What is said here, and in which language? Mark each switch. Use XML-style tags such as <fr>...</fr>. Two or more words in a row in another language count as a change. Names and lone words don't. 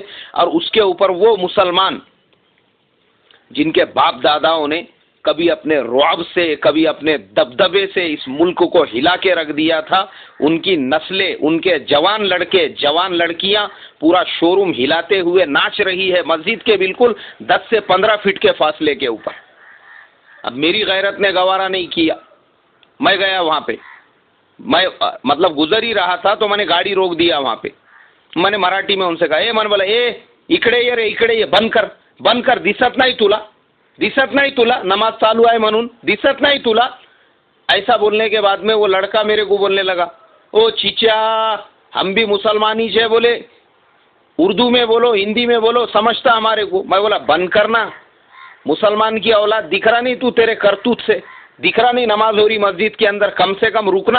<ur>اور اس کے اوپر وہ مسلمان جن کے باپ داداؤں نے کبھی اپنے رعب سے، کبھی اپنے دبدبے سے اس ملک کو ہلا کے رکھ دیا تھا، ان کی نسلیں، ان کے جوان لڑکے، جوان لڑکیاں پورا شو روم ہلاتے ہوئے ناچ رہی ہے مسجد کے بالکل 10 سے 15 فٹ کے فاصلے کے اوپر. اب میری غیرت نے گوارا نہیں کیا، میں گیا وہاں پہ. میں مطلب گزر ہی رہا تھا تو میں نے گاڑی روک دیا وہاں پہ. میں نے مراٹھی میں ان سے کہا،</ur> <mr>मन बोला इकडे ये रे, इकडे ये</mr> <ur>بند کر، بند کر.</ur> <mr>दिसत नाही तुला، दिसत नाही तुला नमाज चालू है म्हणून، दिसत नाही तुला.</mr> <ur>ایسا بولنے کے بعد میں وہ لڑکا میرے کو بولنے لگا، او چیچا ہم بھی مسلمان ہی ہے، بولے اردو میں بولو، ہندی میں بولو، سمجھتا ہمارے کو. میں بولا بند کرنا، مسلمان کی اولاد دکھ رہا نہیں تو تیرے کرتوت سے، دکھ رہا نہیں نماز ہو رہی مسجد کے اندر، کم سے کم رکنا.</ur>